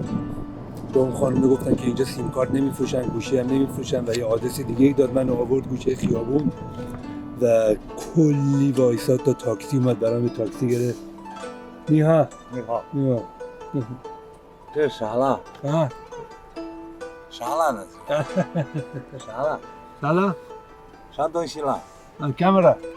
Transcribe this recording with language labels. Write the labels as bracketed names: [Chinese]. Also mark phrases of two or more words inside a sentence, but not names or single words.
[Persian] به اون خانم گفتن که اینجا سیم کارت نمیفروشن، گوشی هم نمیفروشن و یه آدرس دیگه ای داد. من آورد گوشه خیابون و کلی وایساد تا تاکسی اومد برام، به تاکسی گرفت. [Chinese] نیها 你好， نیها 这是啥了？ آه 啥了那是？啥了？ [Persian] سلام [Chinese] 啥东西了？ [Persian] کامera.